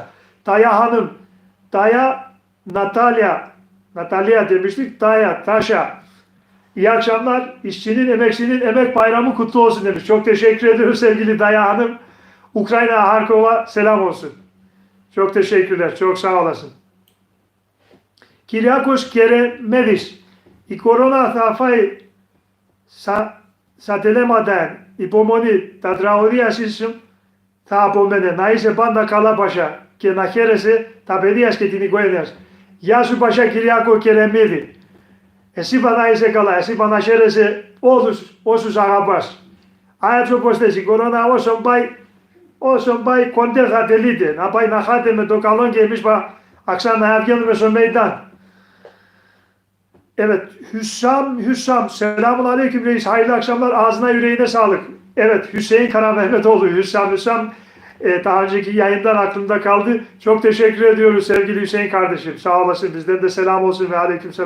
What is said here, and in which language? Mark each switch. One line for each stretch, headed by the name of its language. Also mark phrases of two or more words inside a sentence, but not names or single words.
Turkish: Daya Hanım, Daya Natalya demiştik, Daya Taşa. İyi akşamlar, işçinin, emekçinin emek bayramı kutlu olsun demiş. Çok teşekkür ederim sevgili Daya Hanım. Ukrayna Harkova selam olsun. Çok teşekkürler, çok sağ olasın.
Greek: Kyriakos Keremedis, η κορώνα θα φάει σαν τελέματα υπομονή, τα τραγωδία σου θα απομείνει. Να είσαι πάντα καλά Πασά και να χαίρεσαι τα παιδιά και την οικογένεια. Γεια σου Πασά Κυριάκο Κερεμίδη. Εσύ πάντα είσαι καλά, εσύ πάντα χαίρεσαι όλους όσους αγαπάς. Έτσι όπως θες, η κορώνα όσο πάει κοντέ θα τελείται. Να πάει να χάτε με το καλό και εμείς να ξαναβγαίνουμε στο Μεϊντάν.
Turkish: Evet, Hüssam, selamun aleyküm reis, hayırlı akşamlar, ağzına yüreğine sağlık. Evet, Hüseyin Karamehmetoğlu, Hüssam, daha önceki yayından aklımda kaldı. Çok teşekkür ediyoruz sevgili Hüseyin kardeşim, sağ olasın, bizden de selam olsun ve aleyküm selam.